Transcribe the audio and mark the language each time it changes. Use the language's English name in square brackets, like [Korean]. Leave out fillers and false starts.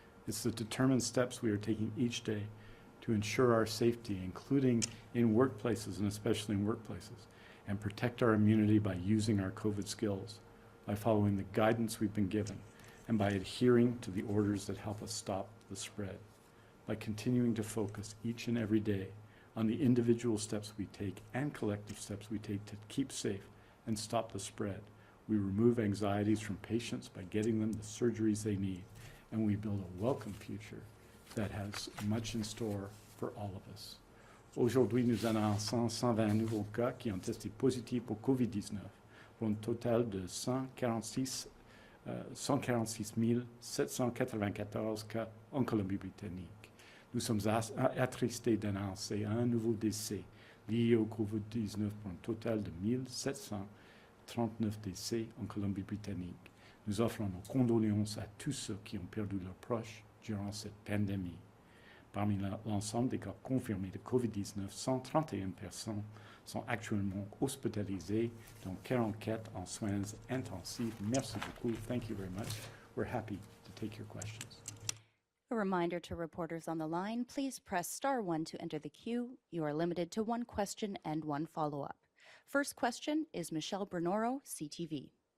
[English] It's the determined steps we are taking each day to ensure our safety, including in workplaces and especially in workplaces, and protect our immunity by using our COVID skills, by following the guidance we've been given, and by adhering to the orders that help us stop the spread, by continuing to focus each and every day on the individual steps we take and collective steps we take to keep safe and stop the spread. We remove anxieties from patients by getting them the surgeries they need, and we build a welcome future that has much in store for all of us. [French] Aujourd'hui, nous annonçons 120 nouveaux cas qui ont testé positifs pour COVID-19, pour un total de 146 794 cas en Colombie-Britannique. Nous sommes attristés d'annoncer un nouveau décès lié au COVID-19 pour un total de 1739 décès en Colombie-Britannique. Nous offrons nos condoléances à tous ceux qui ont perdu leurs proches durant cette pandémie. Parmi l'ensemble des cas confirmés de COVID-19, 131 personnes sont actuellement hospitalisées, dont 44 en soins intensifs. Merci beaucoup. [English] Thank you very much. We're happy to take your questions. A reminder to reporters on the line, please press *1 to enter the queue. You are limited to one question and one follow-up. First question is Michelle Bernoro, CTV.